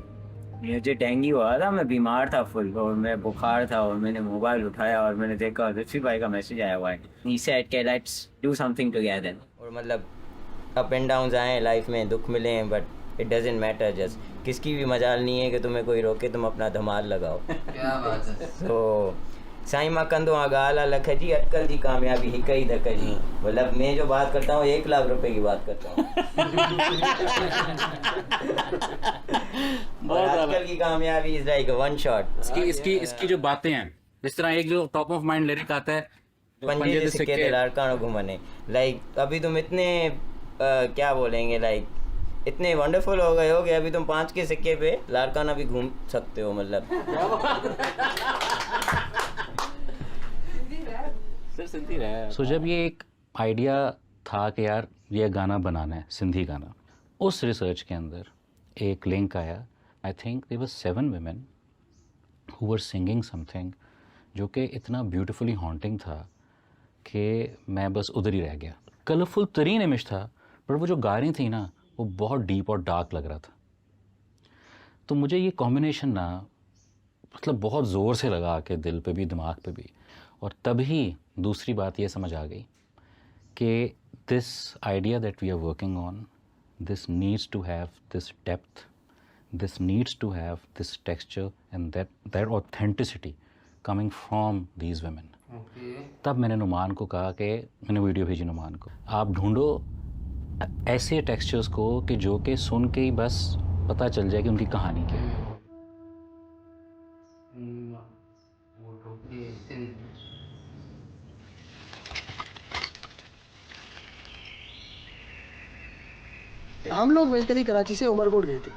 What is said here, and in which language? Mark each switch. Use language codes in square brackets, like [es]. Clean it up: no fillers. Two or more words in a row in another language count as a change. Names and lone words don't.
[ur] مجھے ڈینگی ہوا تھا، میں بیمار تھا فل، اور میں بخار تھا، اور میں نے موبائل اٹھایا اور میں نے دیکھا لطفی بھائی کا میسج آیا ہوا ہے, [en] he said [ur] के [en] let's do something together. [ur] اور مطلب [en] up and down [ur] آئے لائف میں، دکھ ملے ہیں, [en] but it doesn't matter, just [ur] کس کی بھی مجال نہیں ہے کہ تمہیں کوئی روکے، تم اپنا دھمال لگاؤ. کیا بات ہے. [sd] तो साईं मां कंदो आ गाला लख जी, अटकल जी कामयाबी हिक ही धक जी। [ur] مطلب میں جو بات کرتا ہوں 1 لاکھ روپے کی بات کرتا ہوں. اور آج کل کی کامیابی [en] is like one shot. [ur] اس کی جو باتیں ہیں، جس طرح ایک جو [en] top of mind lyric [ur] آتا ہے, [sd] पंजे दे सिक्के ते लाड़कानो घुमने, [ur] لائک ابھی تم اتنے کیا بولیں گے، لائک اتنے ونڈرفل ہو گئے ہو کہ ابھی تم 5 کے سکے پہ لاڑکانہ بھی گھوم سکتے ہو. مطلب سو جب یہ ایک آئیڈیا تھا کہ یار یہ گانا بنانا ہے، سندھی گانا، اس ریسرچ کے اندر ایک لنک آیا. [en] I think there were 7 women who were singing something [ur] جو کہ اتنا [en] beautifully haunting [ur] تھا کہ میں بس ادھر ہی رہ گیا. کلرفل ترین امیج تھا، پر وہ جو گا رہی تھی نا، وہ بہت ڈیپ اور ڈارک لگ رہا تھا. تو مجھے یہ کمبینیشن نا مطلب بہت زور سے لگا کہ دل پہ بھی، دماغ پہ بھی. اور تبھی دوسری بات یہ سمجھ آ گئی کہ [en] this idea that we are working on, this needs to have this depth, this needs to have this texture and that authenticity coming from these women. [ur] تب میں نے نعمان کو کہا کہ میں نے ویڈیو بھیجی نعمان کو، آپ ڈھونڈو ایسے ٹیکسچرز کو کہ جو کہ سن کے ہی بس پتا چل جائے کہ ان کی کہانی کیا ہے. ہم لوگ بیسکلی کراچی سے عمرکوٹ گئے تھے.